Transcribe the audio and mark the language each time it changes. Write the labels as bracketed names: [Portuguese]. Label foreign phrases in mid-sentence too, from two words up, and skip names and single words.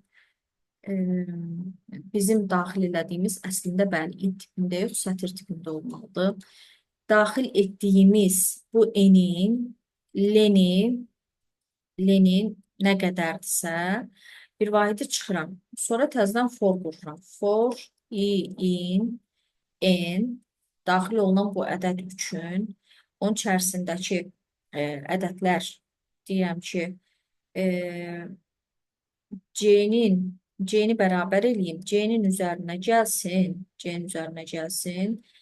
[Azerbaijani] Bizim daxil elədiyimiz əslində bəli, int tipində yox, sətir tipində olmalıdır. Daxil etdiyimiz bu enin, lenin nə qədərdirsə, bir vahidi çıxıram. Sonra təzədən for qururam. [English] For, in, [Azerbaijani] n, daxil olunan bu ədəd üçün, onun içərisindəki ədədlər deyirəm ki, C-ni bərabər eləyim. C-nin üzərinə gəlsin.